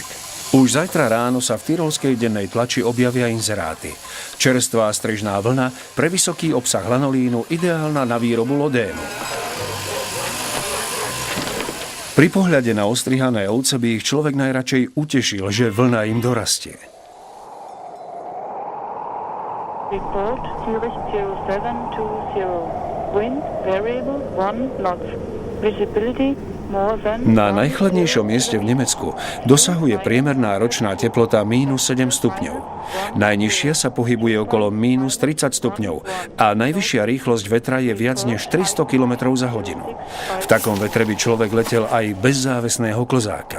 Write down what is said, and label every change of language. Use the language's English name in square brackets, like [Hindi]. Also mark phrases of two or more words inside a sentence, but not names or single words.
[Slovak] Už zajtra ráno sa v tyrolskej dennej tlači objavia inzeráty. Čerstvá strežná vlna, pre vysoký obsah lanolínu, ideálna na výrobu lodénu. Pri pohľade na ostrihané ovce by ich človek najradšej utešil, že vlna im dorastie. [English] Report Zurich 0720. Wind variable 1 knot. Visibility more than... [Slovak] Na najchladnejšom mieste v Nemecku dosahuje priemerná ročná teplota -7 stupňov. Najnižšia sa pohybuje okolo -30 stupňov a najvyššia rýchlosť vetra je viac než 300 km za hodinu. V takom vetre by človek letel aj bez závesného klzáka.